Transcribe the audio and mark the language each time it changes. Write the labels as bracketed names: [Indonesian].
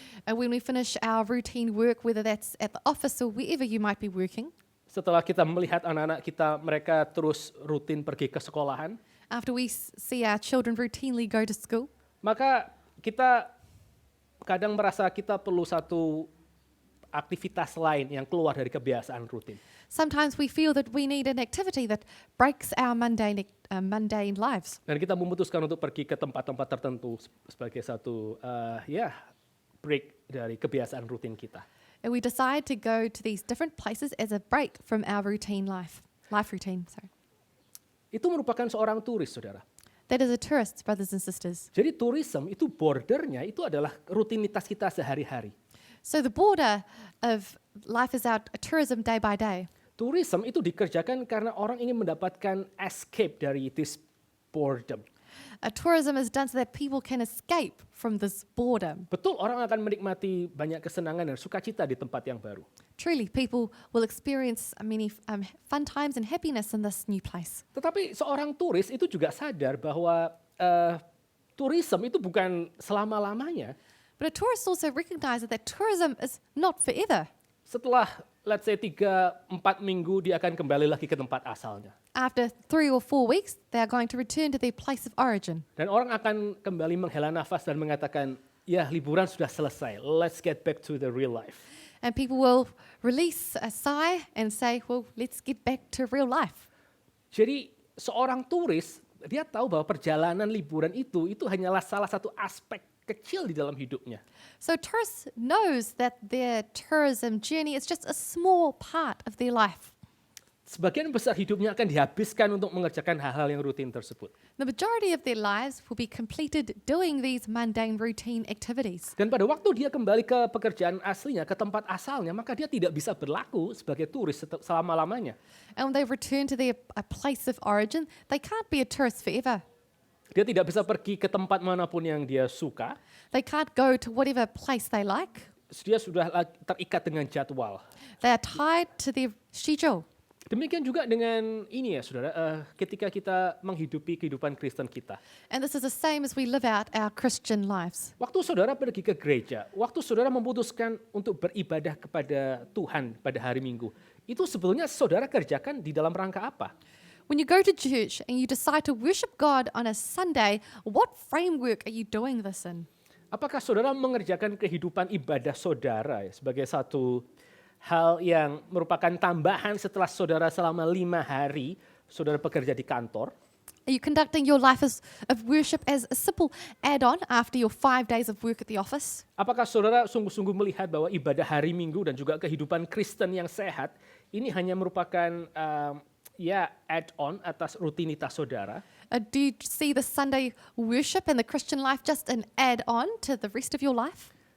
[English] And when we finish our routine work, whether that's at the office or wherever you might be working, [Indonesian] setelah kita melihat anak-anak kita, mereka terus rutin pergi ke sekolahan, [English] after we see our children routinely go to school, [Indonesian] maka kita kadang merasa kita perlu satu aktivitas lain yang keluar dari kebiasaan rutin. [English] sometimes we feel that we need an activity that breaks our mundane lives. [Indonesian] Dan kita memutuskan untuk pergi ke tempat-tempat tertentu sebagai satu break dari kebiasaan rutin kita. [English] And we decide to go to these different places as a break from our life routine. Sorry. [Indonesian] Itu merupakan seorang turis, saudara. [English] That is a tourist, brothers and sisters. [Indonesian] Jadi tourism itu bordernya itu adalah rutinitas kita sehari-hari. [English] So the border of life is our tourism day by day. [Indonesian] Tourism itu dikerjakan karena orang ingin mendapatkan escape dari [English] this boredom. Tourism is done so that people can escape from this boredom. [Indonesian] Betul, orang akan menikmati banyak kesenangan dan sukacita di tempat yang baru. [English] Truly, people will experience many fun times and happiness in this new place. [Indonesian] Tetapi seorang turis itu juga sadar bahwa tourism itu bukan selama-lamanya. [English] But a tourist also recognizes that tourism is not forever. [Indonesian] Setelah, [English] let's say [Indonesian] 3-4 minggu, dia akan kembali lagi ke tempat asalnya. [English] After 3 or 4 weeks, they are going to return to their place of origin. [Indonesian] Dan orang akan kembali menghela nafas dan mengatakan, ya liburan sudah selesai, [English] let's get back to the real life. And people will release a sigh and say, well, let's get back to real life. [Indonesian] Jadi seorang turis, dia tahu bahwa perjalanan liburan itu hanyalah salah satu aspek kecil di dalam hidupnya. [English] So tourists knows that their tourism journey is just a small part of their life. [Indonesian] Sebagian besar hidupnya akan dihabiskan untuk mengerjakan hal-hal yang rutin tersebut. [English] The majority of their lives will be completed doing these mundane routine activities. [Indonesian] Dan pada waktu dia kembali ke pekerjaan aslinya, ke tempat asalnya, maka dia tidak bisa berlaku sebagai turis selama-lamanya. [English] And when they return to their place of origin, they can't be a tourist forever. [Indonesian] Dia tidak bisa pergi ke tempat manapun yang dia suka. [English] They can't go to whatever place they like. [Indonesian] Dia sudah terikat dengan jadwal. [English] They are tied to their schedule. [Indonesian] Demikian juga dengan ini ya saudara, ketika kita menghidupi kehidupan Kristen kita. [English] And this is the same as we live out our Christian lives. [Indonesian] Waktu saudara pergi ke gereja, waktu saudara memutuskan untuk beribadah kepada Tuhan pada hari Minggu, itu sebetulnya saudara kerjakan di dalam rangka apa? [English] When you go to church and you decide to worship God on a Sunday, what framework are you doing this in? [Indonesian] Apakah saudara mengerjakan kehidupan ibadah saudara ya, sebagai satu hal yang merupakan tambahan setelah saudara selama 5 hari saudara bekerja di kantor? [English] Are you conducting your life of worship as a simple add-on after your 5 days of work at the office? [Indonesian] Apakah saudara sungguh-sungguh melihat bahwa ibadah hari Minggu dan juga kehidupan Kristen yang sehat ini hanya merupakan add-on atas rutinitas saudara? [English] Do you see the Sunday worship and the Christian life just an add-on to the rest of your life?